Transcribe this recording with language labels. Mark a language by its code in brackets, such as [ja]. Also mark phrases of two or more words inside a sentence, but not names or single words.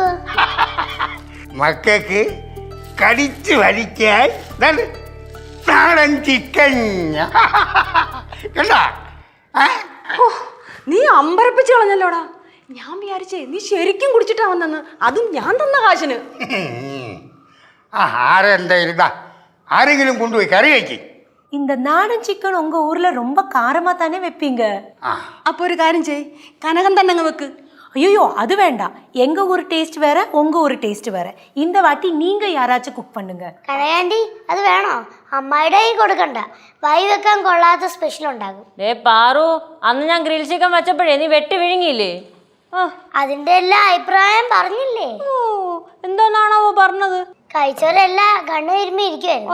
[ml] മക്കൾക്ക് കടിച്ചു വലിക്കാൻ നാടൻ ചിക്കൻ കണ്ടാ. നീ അമ്പരപ്പിച്ച് കളഞ്ഞല്ലോടാ. ഞാൻ വിചാരിച്ചേ നീ ശരിക്കും കുടിച്ചിട്ടാ വന്നെന്ന്. അതും ഞാൻ തന്ന കാശിന്. ആരെന്തായാലും ആരെങ്കിലും കൊണ്ടുപോയി കറി വയ്ക്കും. [ta] இந்த நாடன் சிக்கன் உங்க ஊர்ல ரொம்ப காரமா தானே வைப்பீங்க? [ml] അപ്പൊ ഒരു കാര്യം ചെയ്, കനകം തന്നെ അങ്ങ് വെക്ക്. [ta] ஐயோ அது வேண்டாம். எங்க ஊர் டேஸ்ட் வேற, உங்க ஊர் டேஸ்ட் வேற. இந்த வாட்டி நீங்க யாராச்சும் குக் பண்ணுங்க. [ml] കനകാന്റി, അത് വേണോ? അമ്മായിയുടെ കൈ കൊടുക്കണ്ട. വൈ വെക്കാൻ കൊള്ളാത്ത സ്പെഷ്യൽ ഉണ്ടാകും. പാറു, അന്ന് ഞാൻ [en] grill chicken [ml] വെച്ചപ്പോഴേ നീ വെട്ടി വിഴുങ്ങിയില്ലേ? അതിന്റെ എല്ലാ അഭിപ്രായം പറഞ്ഞില്ലേ? എന്തോന്നാണോ പറഞ്ഞത്? കഴിച്ചവരെല്ലാം കണ്ണു തിരുമ്പി ഇരിക്കുവായിരുന്നു.